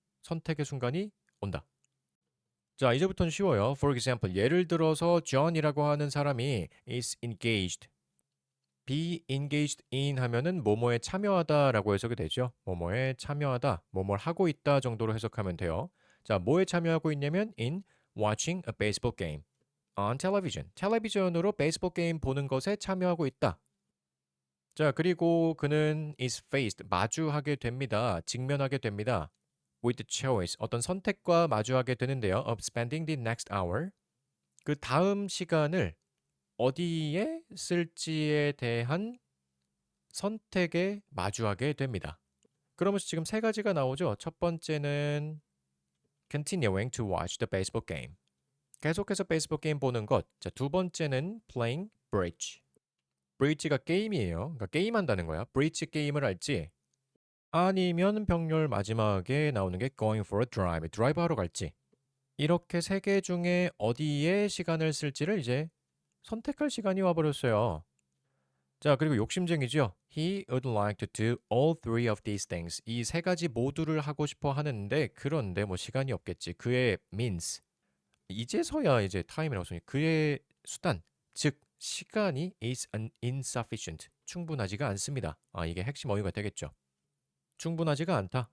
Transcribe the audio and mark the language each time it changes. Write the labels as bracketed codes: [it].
[ko] 선택의 순간이 온다. 자, 이제부터는 쉬워요. [en] For example, [ko] 예를 들어서 John이라고 하는 사람이 is engaged. be engaged in 하면은 뭐뭐에 참여하다라고 해석이 되죠. 뭐뭐에 참여하다, 뭐뭘 하고 있다 정도로 해석하면 돼요. 자, 뭐에 참여하고 있냐면 [en] in watching a baseball game on television. [ko] 텔레비전으로 베이스볼 게임 보는 것에 참여하고 있다. 자, 그리고 그는 [en] is faced, [ko] 마주하게 됩니다. 직면하게 됩니다. [en] with the choice, [ko] 어떤 선택과 마주하게 되는데요. [en] of spending the next hour. [ko] 그 다음 시간을 어디에 쓸지에 대한 선택에 마주하게 됩니다. 그러면서 지금 세 가지가 나오죠. 첫 번째는 [en] continuing to watch the baseball game. [ko] 계속해서 베이스볼 게임 보는 것. 자, 두 번째는 [en] playing bridge. [ko] bridge가 게임이에요. 그러니까 게임한다는 거야. bridge 게임을 할지 아니면 병렬 마지막에 나오는 게 [en] going for a drive. [ko] 드라이브 하러 갈지. 이렇게 세 개 중에 어디에 시간을 쓸지를 이제 선택할 시간이 와버렸어요. 자, 그리고 욕심쟁이죠. [en] He would like to do all three of these things. [ko] 이 세 가지 모두를 하고 싶어 하는데 그런데 뭐 시간이 없겠지. 그의 means. 이제서야 이제 time이라고 쓰니 그의 수단, 즉 시간이 [en] is insufficient. [ko] 충분하지가 않습니다. 아, 이게 핵심 어휘가 되겠죠. 충분하지가 않다.